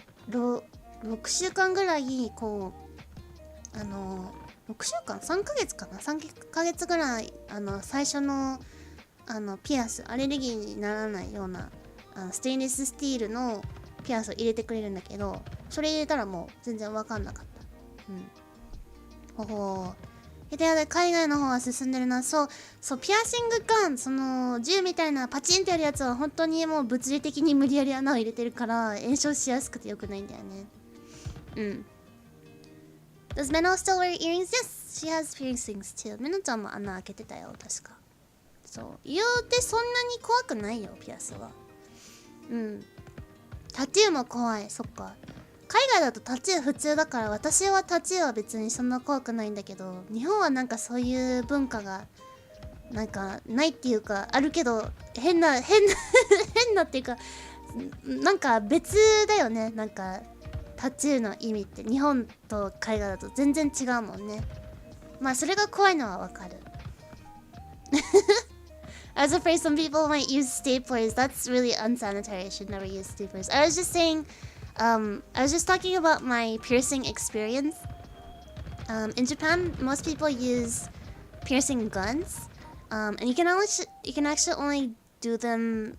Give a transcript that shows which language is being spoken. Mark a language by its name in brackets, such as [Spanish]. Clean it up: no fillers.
[Japanese] 6週間ぐらいこう6週間3ヶ月かな3ヶ月ぐらい最初のピアスアレルギーにならないようなステンレススティールのピアスを入れてくれるんだけど、それ入れたらもう全然わかんなかった。海外の方は進んでるな。そうピアシングガン、その銃みたいなパチンってやるやつは本当にもう物理的に無理やり穴を入れてるから炎症しやすくてよくないんだよね。 [English] Does Meno still wear earrings? Yes, she has piercings too. [Japanese] メノちゃんも穴開けてたよ、確か。そう言うてそんなに怖くないよ、ピアスは。タトゥーも怖い。そっか、海外だとタトゥー普通だから、私はタトゥーは別にそんな怖くないんだけど、日本はなんかそういう文化がなんかないっていうか、あるけど変なっていうか、なんか別だよね。なんかタトゥーの意味って日本と海外だと全然違うもんね。まあそれが怖いのはわかる [English] I was afraid some people might use staplers. That's really unsanitary. I should never use staplers. I was just saying, I was just talking about my piercing experience. In Japan, most people use piercing guns, and you can actually only do them.